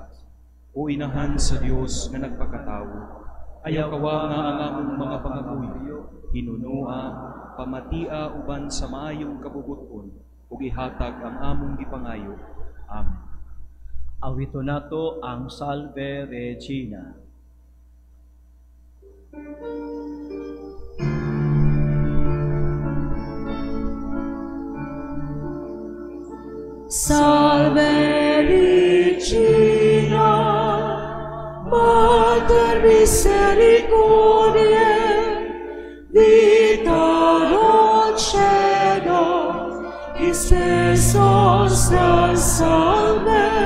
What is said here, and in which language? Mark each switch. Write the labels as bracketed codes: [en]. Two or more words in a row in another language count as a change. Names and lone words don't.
[ceb] O inahan sa Dios nga nagpakatawo, ayaw kawa nga ang among mga pangabuyo, hinunua, pamatia uban sa maayong kabubuton, ug ihatag ang among gipangayo. Amen. Awito nato ang Salve Regina. [la] Salve Regina, Mater Misericordiae, Vita Dulcedo, Iespesos salve,